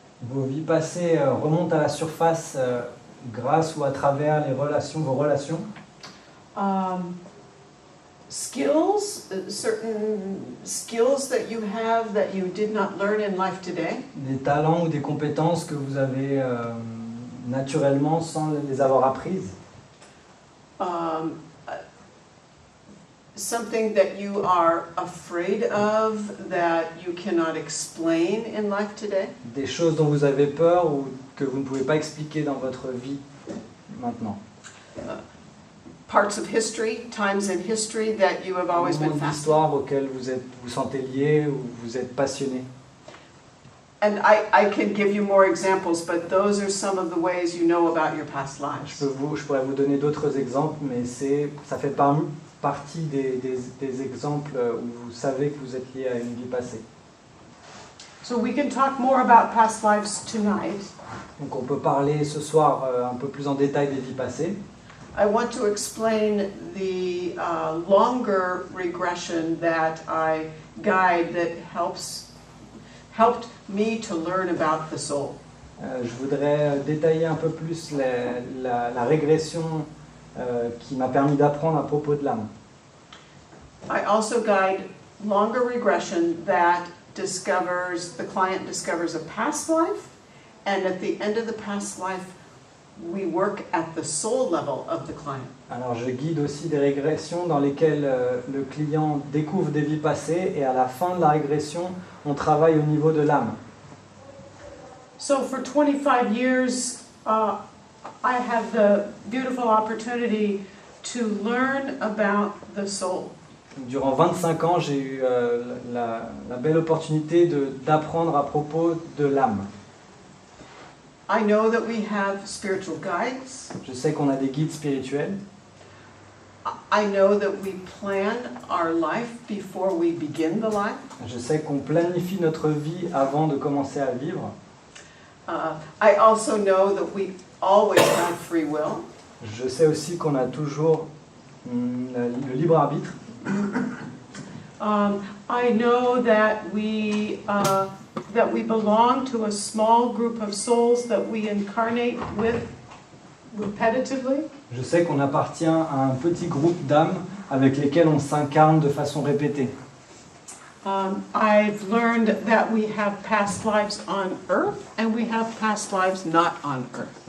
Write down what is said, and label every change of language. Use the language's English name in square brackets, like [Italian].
[French] Vos vies passées remontent à la surface grâce ou à travers les relations, vos relations. [English] Skills, certain skills that you have that you did not learn in life today. [French] Des talents ou des compétences que vous avez naturellement sans les avoir apprises. [English] Something that you are afraid of that you cannot explain in life today. [French] Des choses dont vous avez peur ou que vous ne pouvez pas expliquer dans votre vie maintenant. [English] Parts of history, times in history that you have always been fascinated. [French] D'histoires auxquelles vous sentez lié ou vous êtes passionné. [English] And I can give you more examples, but those are some of the ways you know about your past lives. [French] Je pourrais vous donner d'autres exemples, mais ça fait partie des exemples où vous savez que vous êtes lié à une vie passée. [English] So we can talk more about past lives tonight. [French] Donc on peut parler ce soir un peu plus en détail des vies passées. [English] I want to explain the longer regression that I guide that helped me to learn about the soul. [French] Je voudrais détailler un peu plus la régression qui m'a permis d'apprendre à propos de l'âme. [English] I also guide longer regression that the client discovers a past life, and at the end of the past life, we work at the soul level of the client. [French] Alors je guide aussi des régressions dans lesquelles le client découvre des vies passées et à la fin de la régression, on travaille au niveau de l'âme. [English] So for 25 years, I had the beautiful opportunity to learn about the soul. [French] Durant 25 ans, j'ai eu la belle opportunité d'apprendre à propos de l'âme. [English] I know that we have spiritual guides. [French] Je sais qu'on a des guides spirituels. [English] I know that we plan our life before we begin the life. [French] Je sais qu'on planifie notre vie avant de commencer à vivre. [English] I also know that we always have free will. [French] Je sais aussi qu'on a toujours le libre arbitre. [English] I know that we belong to a small group of souls that we incarnate with repetitively. [French] Je sais qu'on appartient à un petit groupe d'âmes avec lesquelles on s'incarne de façon répétée. [English] I've learned that we have past lives on Earth and we have past lives not on Earth.